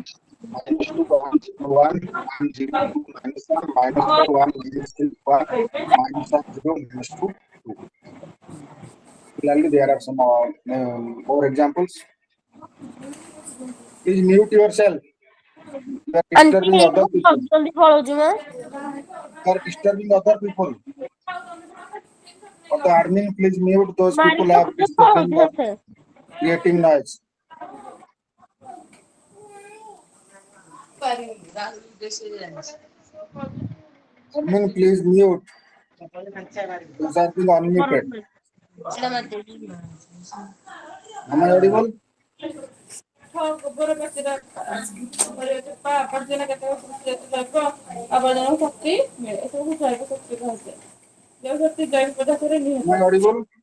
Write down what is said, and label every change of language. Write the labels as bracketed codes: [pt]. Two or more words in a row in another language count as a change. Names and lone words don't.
[en] minus 2 1 0 1 1 0 2 minus 1 minus 4 1 minus 3 1 minus of 0 minus 2 2. Similarly, there are some more examples. Please mute yourself. You are [hi] आंटी [en] disturbing other [or] ମୁଁ [en] people. [or] ଜଲ୍ଦି ପଳଉଛି ମ [en] You are disturbing other people. For the admin, please mute those [or] ମାରି [en] people who are [or] ପକେଇଲେ [en] disturbing [or] ପଳଉଛି [en] or [or] ସେତେ [en] creating noise. Admin, please mute. Those are being unmuted. [or] ସେଇଟା ମାରିଦେବି [en] Am I audible? Am I audible?